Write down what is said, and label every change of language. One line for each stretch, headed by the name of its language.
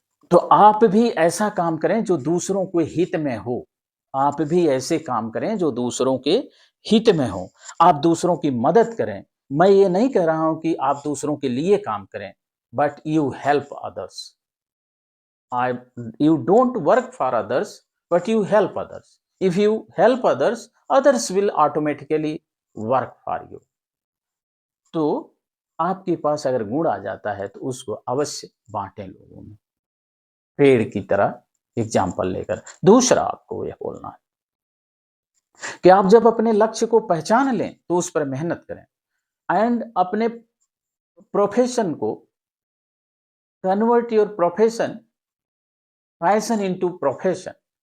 Hindi: तो आप भी ऐसा काम करें जो दूसरों के हित में हो। आप भी ऐसे काम करें जो दूसरों के हित में हो। आप दूसरों की मदद करें। मैं ये नहीं कह रहा हूं कि आप दूसरों के लिए काम करें,
English: But you help others. I You don't work for others, but you help others. If you help others, others will automatically work for you.
Hindi: तो आपके पास अगर गुण आ जाता है तो उसको अवश्य बांटें लोगों में, पेड़ की तरह एग्जाम्पल लेकर। दूसरा आपको यह बोलना है कि आप जब अपने लक्ष्य को पहचान लें तो उस पर मेहनत करें, एंड अपने प्रोफेशन को,
English: Convert your profession, passion into profession.